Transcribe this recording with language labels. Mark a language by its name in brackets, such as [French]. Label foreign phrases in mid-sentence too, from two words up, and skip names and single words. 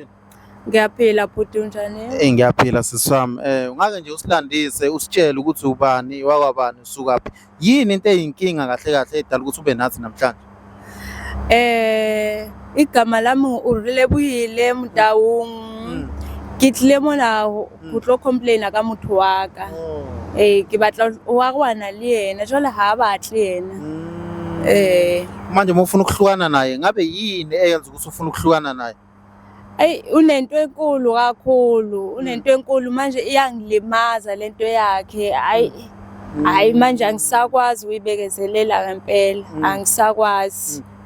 [Zulu] Ngiyaphila bhuti unjani? Ngiyaphila siswami. Ungake nje usilandise usitshele ukuthi ubani wakwabani usukaphi. Yini into eyinkinga kahle kahle edala ukuthi ube nathi namhlanje? Igama lami uRelebuyile Mtaung. [Southern Sotho] Ke tlile mona go tlo complaina ka motho wa ka. Ke batla wa gwana le yena jwale ha batle yena. [Zulu] Manje mufuna ukuhlukana naye ngabe yini eyenza ukuthi ufuna ukuhlukana naye? Unento enkulu kakhulu, unento enkulu manje iyangilimaza lento yakhe. Hayi manje angisakwazi uyibekezelela ngempela, angisakwazi.